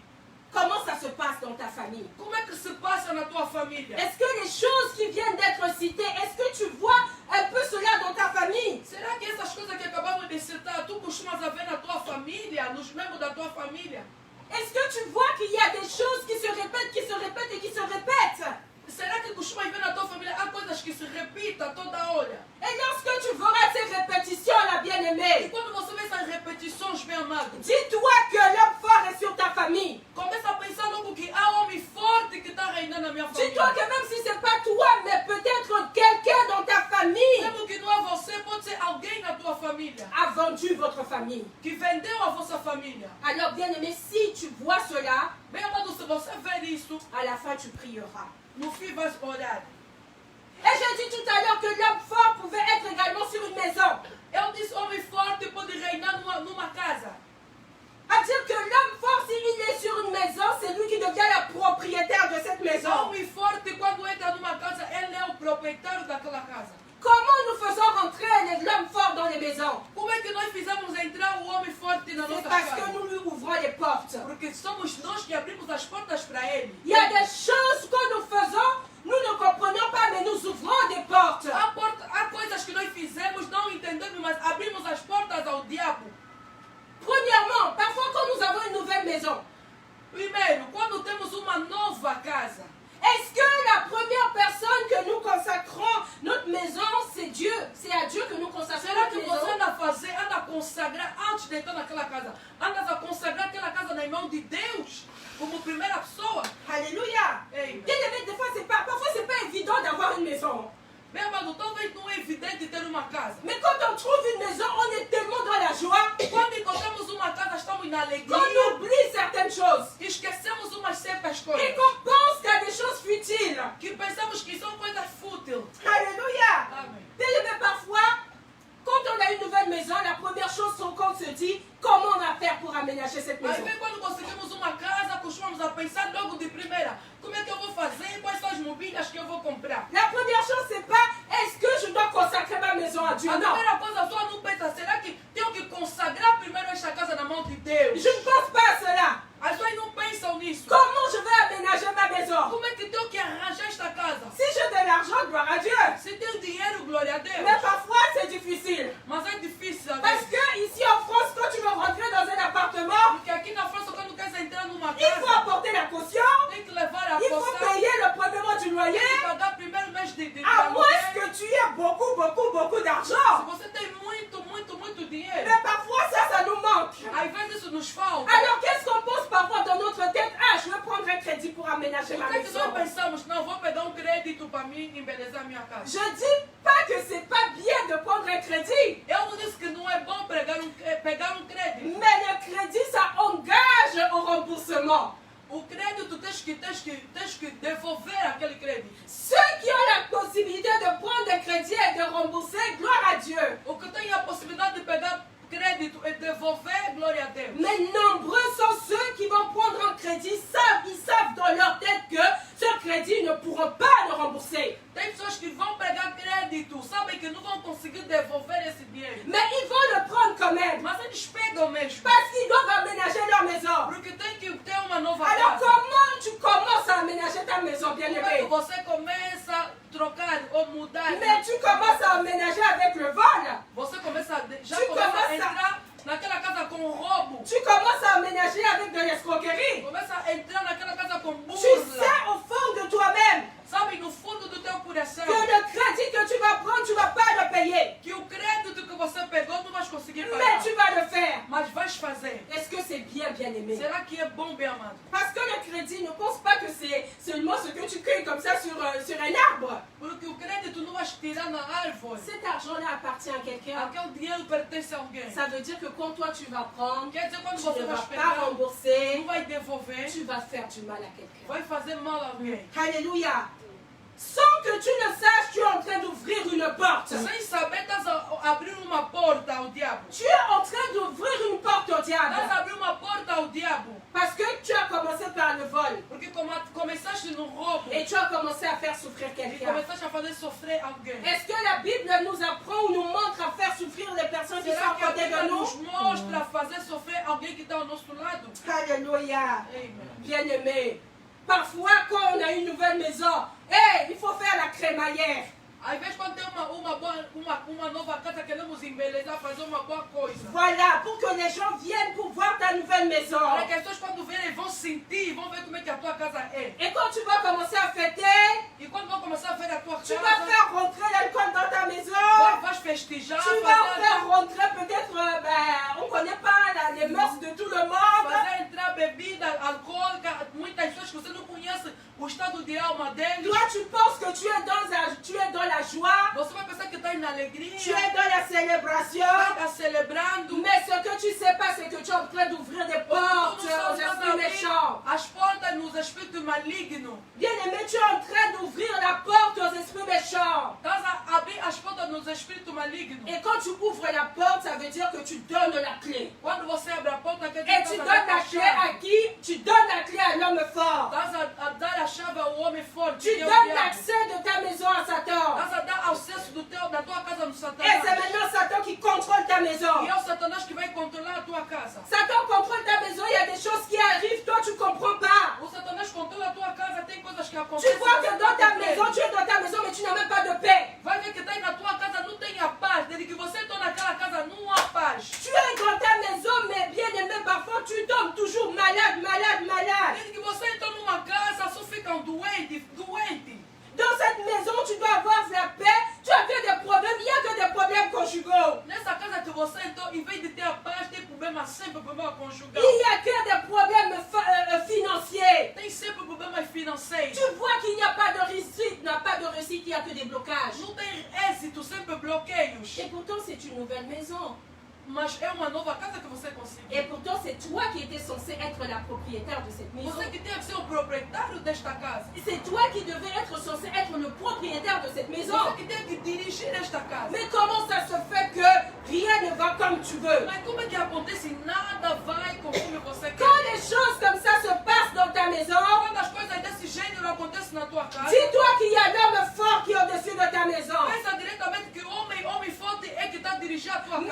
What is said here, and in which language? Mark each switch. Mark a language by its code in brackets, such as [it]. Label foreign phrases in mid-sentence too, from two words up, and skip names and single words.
[fr] Comment ça se passe dans ta famille? [pt] Como é que se passa na tua família? [fr] Est-ce que les choses qui viennent d'être citées, est-ce que tu vois un peu cela dans ta famille? [pt] Será que essas coisas que acabamos de citar, tu costumas a ver na tua família, nos membros da tua família? [fr] Est-ce que tu vois qu'il y a des choses qui se répètent, qui se répètent et qui se répètent? [pt] Será que costumas ver na tua família há coisas que se repitam toda hora? [fr] Et lorsque tu verras ces répétitions-là, [pt] E [fr] bien-aimé, [pt] quando você vê essas repetições, bem amado, [fr] dis-toi que l'homme fort est sur ta famille. [pt] começa a pensar logo que há homem forte que está reinando na minha [fr] Dis-toi [pt] família. [fr] que même si ce n'est pas toi, mais peut-être quelqu'un dans ta famille [pt] Mesmo que não é você, pode ser alguém na tua família [fr] a vendu votre famille. [pt] que vendeu a vossa família. [fr] Alors, bien-aimé, si tu vois cela, [pt] Bem amado, se você ver isso, [fr] à la fin, tu prieras. [pt] no fim vai orar. [fr] Et j'ai dit tout à l'heure que l'homme fort pouvait être également sur une maison. [pt] Eu disse, homem forte pode reinar numa casa. [fr] À dire que l'homme fort, s'il est sur une maison, c'est lui qui devient le propriétaire de cette maison. [pt] Homem forte, quando entra numa casa, ele é o proprietário daquela casa. [fr] Comment nous faisons rentrer l'homme fort dans les maisons? [pt] Como é que nós fizemos entrar o homem forte na [fr] C'est [pt] nossa [fr] parce que [pt] casa? [fr] nous lui ouvrons les portes. [pt] Porque somos nós que abrimos as portas para ele. [fr] Il y a des choses que nous faisons, nous ne comprenons pas, mais nous ouvrons des portes. [pt] Há coisas que nós fizemos, não entendemos, mas abrimos as portas ao diabo. [fr] Premièrement, parfois quand nous avons une nouvelle maison, [pt] Primeiro, quando temos uma nova casa, [fr] est-ce que la première personne que nous consacrons notre maison, c'est Dieu? C'est à Dieu que nous consacrons [pt] será [fr] notre [pt] que [fr] maison? [pt] você anda a consagrar, antes de entrar naquela casa, andas a consagrar aquela casa na mão de Deus, como primeira pessoa? [fr] Alléluia. [pt] Ei, [fr] Bien aimé, des fois, parfois c'est pas évident d'avoir une maison. [pt] meu amado, talvez não é evidente ter uma casa. [fr] Mais quand on trouve une maison, on est tellement dans la joie [pt] Quando encontramos uma casa, estamos na [fr] qu'on [pt] alegria [fr] oublie certaines choses. [pt] e esquecemos umas certas [fr] Et [pt] coisas. [fr] qu'on pense qu'il y a des choses futiles. [pt] Que pensamos que são coisas fúteis. [fr] Alléluia. [pt] Amém. [fr] Bien aimé, parfois, quand on a une nouvelle maison, la première chose qu'on se dit, comment on va faire pour aménager cette [pt] Aí [fr] maison? [pt] vem quando conseguimos uma casa, costumamos a pensar logo de primeira, como é que eu vou fazer, quais são as mobílias que eu vou comprar. [fr] La première chose, c'est pas est-ce que je dois consacrer ma maison à Dieu? [pt] A [fr] Non. [pt] primeira coisa, a pessoa não pensa, será que tenho que consagrar primeiro esta casa na mão de Deus? [fr] Je ne pense pas à cela. [pt] As pessoas não pensam nisso. [fr] Comment je vais aménager ma maison? [pt] Como é que tenho que arranjar esta casa? [fr] Si j'ai de l'argent, gloire à Dieu. [pt] Se tem dinheiro, glória a Deus. [fr] Mais parfois, c'est difficile. [pt] Mas é difícil, às [fr] Parce [pt] vezes. [fr] que ici en France, quand tu veux rentrer dans un appartement, [pt] Porque aqui na França, quando queres entrar numa [fr] il faut [pt] casa, [fr] apporter la caution, [pt] tem que levar a [fr] il faut [pt] poção, [fr] payer le premier mois du loyer, [pt] tem que pagar primeiro mês de [fr] à moins [pt] aluguel. [fr] que tu aies beaucoup [pt] Se [fr] d'argent. [pt] você tem muito dinheiro, [fr] Mais parfois, ça nous manque. [pt] às vezes isso nos falta. [fr] Alors, qu'est-ce qu'on pense parfois dans notre tête? Ah, je vais prendre un crédit pour aménager ma [pt] Por que [fr] maison. [pt] nós pensamos, não, vou pegar um crédito para mim embelezar minha casa? [fr] Je dis pas que c'est pas bien de prendre un crédit, [pt] Eu não disse que não é bom pegar um crédito. [fr] mais le crédit, ça engage au remboursement. [pt] O crédito tens que devolver aquele crédito. [fr] Ceux qui ont la possibilité de prendre un crédit et de rembourser, gloire à Dieu. [pt] O que tem a possibilidade de pegar crédito e devolver, glória a Deus. [fr] Mais nombreux sont ceux qui vont prendre un crédit, ils savent dans leur tête que ce crédit, ils ne pourront pas le rembourser. [pt] Tem pessoas que vão pegar crédito, sabem que não vão conseguir devolver esse dinheiro. [fr] Mais ils vont le prendre quand même, [pt] Mas eles pegam mesmo. [fr] parce qu'ils doivent aménager leur maison. [pt] Porque tem que ter uma nova [fr] Alors [pt] casa. [fr] comment tu commences à aménager ta maison, [pt] Como é que [fr] bien-aimé? [pt] você começa a trocar ou mudar? [fr] Mais tu commences à aménager avec le vol. [pt] Você começa já [fr] Tu [pt] começa a começa- entrar naquela casa com roubo. [fr] Tu commences à aménager avec de l'escroquerie. escroquerie. [pt] Começa a entrar naquela casa com [fr] Tu sais [pt] burla. [fr] au fond de toi-même [pt] Sabe, no fundo do teu coração, [fr] que le crédit que tu vas prendre, tu ne vas pas le payer. [pt] que o crédito que você pegou não vais conseguir [fr] Mais [pt] pagar. [fr] tu vas le faire. [pt] Mas vais fazer. [fr] Est-ce que c'est bien, bien aimé? [pt] Será que é bom, bem amado? [fr] Parce que le crédit, ne pense pas que c'est seulement ce que tu cueilles comme ça sur un arbre. [pt] Porque o crédito não vais tirar na árvore. [fr] Cet argent-là appartient à quelqu'un. [pt] Aquele dinheiro pertence a alguém. [fr] Ça veut dire que quand toi tu vas prendre, [pt] Quer dizer, quando [fr] tu [pt] você [fr] ne [pt] vai [fr] vas pas [pt] pegar, [fr] rembourser, [pt] não vai devolver, [fr] tu vas faire du mal à quelqu'un. [pt] vai fazer mal a alguém. [fr] Alléluia. Sans que tu ne saches, tu es en train d'ouvrir une porte. [pt] Sem saber, estás a abrir uma porta ao diabo. [fr] Tu es en train d'ouvrir une porte au [pt] Estás [fr] diable. [pt] a abrir uma porta ao diabo. [fr] Parce que tu as commencé par le vol. [pt] Porque começaste no roubo [fr] Et tu as commencé à faire souffrir [pt] e [fr] quelqu'un. [pt] começaste a fazer sofrer alguém. [fr] Est-ce que la Bible nous apprend ou nous montre à faire souffrir les personnes qui sont [pt] Será [fr] à [pt] que a [fr] côté [pt] Bíblia [fr] de [pt] nos [fr] nous? [pt] mostra fazer sofrer alguém que está ao nosso lado? [fr] Alléluia. [pt] Amen. [fr] Bien-aimé. Parfois, quand on a une nouvelle maison, il faut faire la crémaillère. [pt] Às vezes, quando tem uma nova casa, queremos embelezar, fazer uma boa coisa. [fr] Voilà, pour que les gens viennent pour voir ta nouvelle maison. [pt] Para que as pessoas, quando verem, vão sentir, vão ver como é que a tua casa é. [fr] Et quand tu vas commencer à fêter, [pt] E quando vão começar a ver a tua [fr] tu vas [pt] casa, [fr] faire rentrer l'alcool dans ta maison. [pt] vais festejar, [fr] Tu vas faire rentrer peut-être, on ne connaît pas les mœurs de tout le monde. [pt] fazer entrar bebida alcoólica, muitas pessoas que você não conhece o estado de alma deles. [fr] Toi, tu penses que tu es dans la joie, [pt] Você vai pensar que está na alegria, [fr] tu es dans la célébration. [pt] está celebrando. [fr] Mais ce que tu ne sais pas, c'est que tu es en train d'ouvrir des portes aux esprits méchants. [pt] As portas nos espíritos malignos. [fr] Bien-aimé, tu es en train d'ouvrir la porte aux esprits méchants. [pt] Estás a abrir as portas nos espíritos malignos. [fr] Et quand tu ouvres la porte, ça veut dire que tu donnes la clé. [pt] Quando você abre a porta, quer [fr] Et [pt] dizer [fr] tu [pt] que [fr] donnes la clé à qui? Tu donnes la clé à l'homme fort. [pt] estás a dar a chave ao homem forte. [fr] Tu [pt] que é o [fr] donnes [pt] diabo. [fr] l'accès de ta maison à Satan. [pt] Estás a dar acesso da tua casa no [fr] Et c'est [pt] Satanás. [fr] maintenant Satan qui contrôle ta maison. [pt] E é o Satanás que vai controlar a tua casa. [fr] Satan contrôle ta maison, il y a des choses qui arrivent, toi tu ne comprends pas. [pt] O Satanás controla a tua casa, tem coisas que [fr] Tu [pt] acontecem. [fr] vois que dans ta maison, tu es dans ta maison, mais tu n'as même pas de paix. [pt] Vai ver que está aí na tua casa, não tem a paz. Desde que você está naquela casa, não há paz. [fr] Tu es dans ta maison, mais bien aimé, parfois tu tombes toujours malade, malade, malade. [pt] Desde que você entra numa casa, só ficam doente. [fr] Dans cette maison, tu dois avoir la paix. Tu as que des problèmes, il n'y a que des problèmes conjugaux. [pt] Nessa casa que você entrou, em vez de ter a paz, tem problema sempre, problema conjugal. [fr] Il n'y a que des problèmes financiers. [pt] Tem sempre problemas financeiros. [fr] Tu vois qu'il n'y a pas de réussite, il n'y a que des blocages. [pt] Não tem êxito, sempre bloqueios. [fr] Et pourtant, c'est une nouvelle maison. [pt] Mas é uma nova casa que você [fr] Et [pt] conseguiu. [fr] pourtant, c'est toi qui étais censé être la propriétaire de cette maison. [pt] Você que tem que ser o proprietário desta casa. [fr] C'est toi qui devais être censé être le propriétaire de cette maison. [pt] Você que tem que dirigir esta casa. [fr] Mais comment ça se fait que rien ne va comme tu veux? [pt] Mas como é que acontece? Nada vai conforme você quer. [fr] Quand les choses comme ça se passent dans ta maison, [pt] Quando as coisas desse gênero acontecem na tua casa, [fr] dis-toi qu'il y a l'homme fort qui est au-dessus de ta maison. [pt] pensa diretamente que o homem forte é que está dirigindo a tua